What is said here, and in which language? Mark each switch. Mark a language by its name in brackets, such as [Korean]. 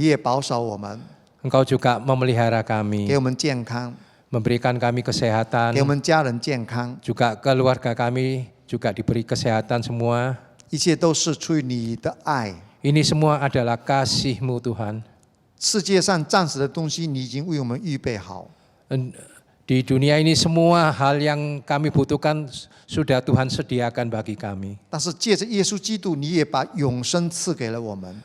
[Chinese] 你也保守我们， [Indonesian] Engkau juga memelihara [Chinese] 给 [Indonesian] kami, [Chinese] 我们健康， [Indonesian] memberikan kami kesehatan, [Chinese] 给我们家人健康， [Indonesian] juga keluarga kami juga diberi kesehatan semua. [Chinese] 一切都是出于你的爱。 [Indonesian] Ini semua adalah kasih-Mu Tuhan. [Chinese] 世界上暂时的东西，你已经为我们预备好。 [Indonesian] Di dunia ini semua hal yang kami butuhkan sudah Tuhan sediakan bagi kami. [Chinese] 但是借着耶稣基督，你也把永生赐给了我们。